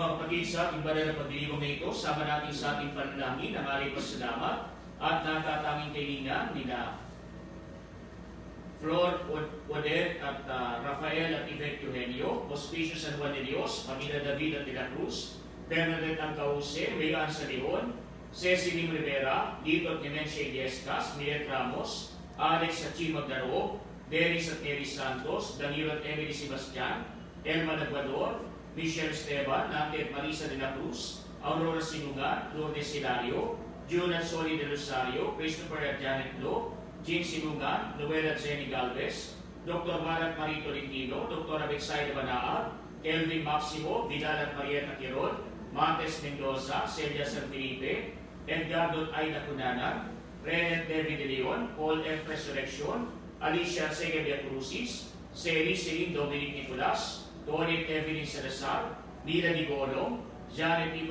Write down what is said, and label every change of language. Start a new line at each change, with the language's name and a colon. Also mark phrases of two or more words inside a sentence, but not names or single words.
Filipino: Pagkil sa ating banal na pagdilibong na ito, sama natin sa ating panalangin ang aling pasalamat at natatanging kailingan nila Flor Oder at Rafael at Yvette Eugenio, Hospicio San Juan de Dios, Pamilya David at de la Cruz, Bernadette Ancause, Mayan Sa Leon, Cecilie Rivera, Lito at Clemencia Illescas, Milet Ramos, Alex at Chi Magdaro, Dennis at Mary Santos, Danilo at Emily Sebastian, Elma Naguador, Michelle Esteban, Nante at Marisa de la Cruz, Aurora Sinungan, Lourdes Hilario, June at Soli de Rosario, Christopher at Janet Lo, Jean Sinungan, Noel at Jenny Galvez, Dr. Marat Marito Lintino, Dr. Abexay de Banaar, Kelvin Maximo, Vidal at Marieta Quirol, Montes Mendoza, Celia San Felipe, Edgardo at Aida Cunanan, Renet David de Leon, Paul F. Resurrection, Alicia Segovia Crucis, Celine Dominic Nicolas, Tony Evelyn Salazar, Mila Digolong, Janet P.